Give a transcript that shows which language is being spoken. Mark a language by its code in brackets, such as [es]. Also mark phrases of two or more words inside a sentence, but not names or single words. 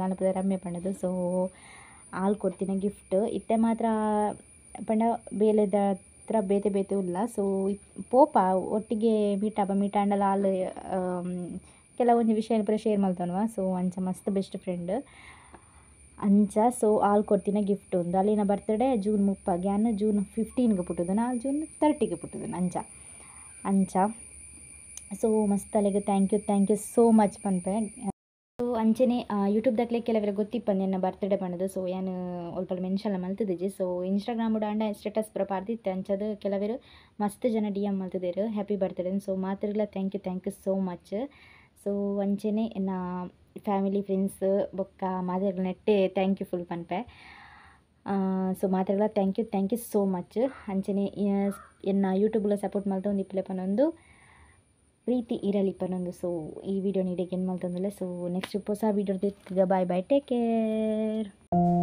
[tcy] ನಾನಪದ ರಮ್ಯ ಪಂಡದು ಸೊ ಆಲ್ ಕೊಡ್ತೀನಿ ಗಿಫ್ಟ್ ಇತ್ತೆ ಮಾತ್ರ ಪಂಡ ಬೇಲೆದ ಹತ್ರ ಬೇತೆ ಬೇತೆ ಉಲ್ಲ ಸೊ ಪೋಪ ಒಟ್ಟಿಗೆ ಮೀಟಾಂಡಲ ಆಲ್ ಕೆಲವೊಂದು ವಿಷಯ ಪೂರ ಶೇರ್ ಮಲ್ತವನ್ವ ಸೊ ಅಂಚ ಮಸ್ತ್ [en] best friend [tcy] ಅಂಚ ಸೊ ಆಲ್ ಕೊಡ್ತಿನ ಗಿಫ್ಟ್ ಒಂದು ಅಲ್ಲಿನ ಬರ್ತ್ಡೇ ಜೂನ್ 30 ಗ್ಯಾನ್ ಜೂನ್ 15ಗೆ ಪುಟ್ಟದು ನಾ ಜೂನ್ 30ಗೆ ಪುಟ್ಟದು ಅಂಚ ಸೊ ಮಸ್ತ್ ಅಲ್ಲಿಗೆ [en] thank you so much [tcy] ಪನ್ಪೆ ಸೊ ಅಂಚನೆ ಯೂಟ್ಯೂಬ್ದಾಗಲೇ ಕೆಲವರ ಗೊತ್ತಿಪ್ಪಂದು ಎನ್ನ ಬರ್ತ್ಡೇ ಪಂಡದು ಸೊ ಏನು ಒಲ್ಪ ಮೆನ್ಷನ್ ಮಲ್ತದಿಜಿ ಸೊ ಇನ್ಸ್ಟಾಗ್ರಾಮ್ ಆಂಡ ಸ್ಟೇಟಸ್ ಪೂರ ಪಾರ್ದಿತ್ತೆ ಅಂಚದು ಕೆಲವರು ಮಸ್ತ್ ಜನ DM ಮಲ್ತದೇರು [en] happy birthday [tcy] ಸೊ ಮಾತಿರ್ಲ [en] thank you so much [tcy] ಸೊ ಅಂಚನೆ ಎನ್ನ [en] family friends [tcy] ಬೊಕ್ಕ ಮಾತಿರ್ಲ ನೆಟ್ಟೆ [en] thank you full [tcy] ಪನ್ಪೆ ಸೊ ಮಾತಿರ್ಲ [en] thank you so much [tcy] ಅಂಚನೆ ಎನ್ನ ಯೂಟ್ಯೂಬ್ಲ ಸಪೋರ್ಟ್ ಮಲ್ತ ಒಂದು ಇಪ್ಪಲೆ ಪನೊಂದು ಪ್ರೀತಿ ಇರಲಿ ಪನೊಂದು ಸೊ ಈ ವಿಡಿಯೋ ನೀಡಿಗೆ ಏನು ಮಲ್ತಂದಲ್ಲ ಸೊ ನೆಕ್ಸ್ಟ್ ಹೊಸ ವಿಡಿಯೋ [en] bye take care.